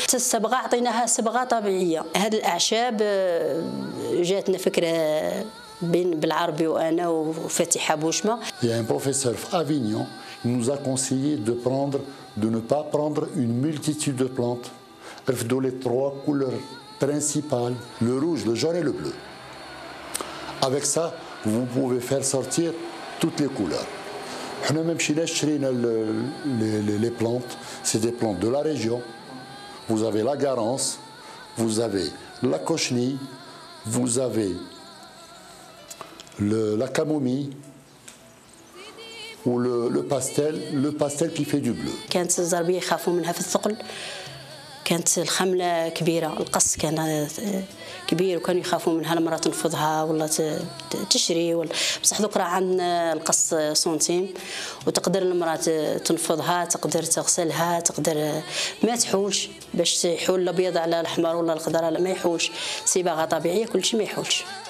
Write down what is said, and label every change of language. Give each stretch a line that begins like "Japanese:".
Arabic: الصبغه عطيناها صبغه طبيعيه. هذه الاعشاب جاتنا فكره بين بالعربي وانا وفاتحه بوشمه.
French: Il y a un professeur à Avignon qui nous a conseillé de ne pas prendre une multitude de plantes. Dans les trois couleurs principales, le rouge, le jaune et le bleu. Avec ça, vous pouvez faire sortir toutes les couleurs. On a même chez les plantes, c'est des plantes de la région. Vous avez la garance, vous avez la cochenille, vous avez la camomille ou le pastel qui fait du bleu.
Arabic: كانت الزربيه يخافوا منها في الثقل، كانت الخمله كبيره، القص كان كبير وكانوا يخافوا منها المراه تنفضها ولا تشري بصح دوك راه عندنا القص سنتيم وتقدر المراه تنفضها، تقدر تغسلها، تقدر ما تحولش باش يحول الابيض على الاحمر ولا الخضر ما يحولش، صباغه طبيعيه كل شيء ما يحولش.